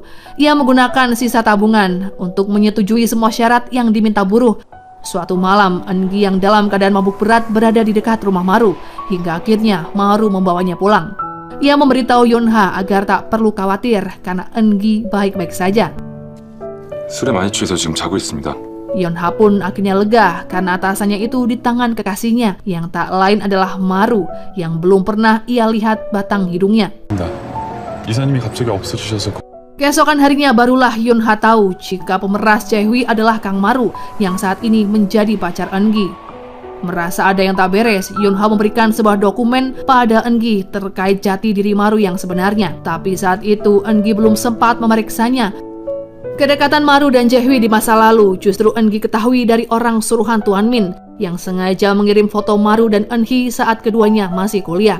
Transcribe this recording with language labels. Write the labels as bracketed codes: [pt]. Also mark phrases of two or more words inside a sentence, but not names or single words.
[id] Ia menggunakan sisa tabungan untuk menyetujui semua syarat yang diminta buruh. Suatu malam, Eungi yang dalam keadaan mabuk berat berada di dekat rumah Maru, hingga akhirnya Maru membawanya pulang. Ia memberitahu Yonha agar tak perlu khawatir karena Eungi baik-baik saja. [ko] 술에 많이 취해서 지금 자고 있습니다. [id] Yonha pun akhirnya lega karena atasannya itu di tangan kekasihnya yang tak lain adalah Maru yang belum pernah ia lihat batang hidungnya. [ko] 이사님이 갑자기 없어지셔서 [id] Keesokan harinya barulah Yonha tahu jika pemeras Jae-hui adalah Kang Maru yang saat ini menjadi pacar Eungi. Merasa ada yang tak beres, Yonha memberikan sebuah dokumen pada Eungi terkait jati diri Maru yang sebenarnya. Tapi saat itu Eungi belum sempat memeriksanya. Kedekatan Maru dan Jae-hui di masa lalu justru Eungi ketahui dari orang suruhan Tuan Min yang sengaja mengirim foto Maru dan Eunhee saat keduanya masih kuliah.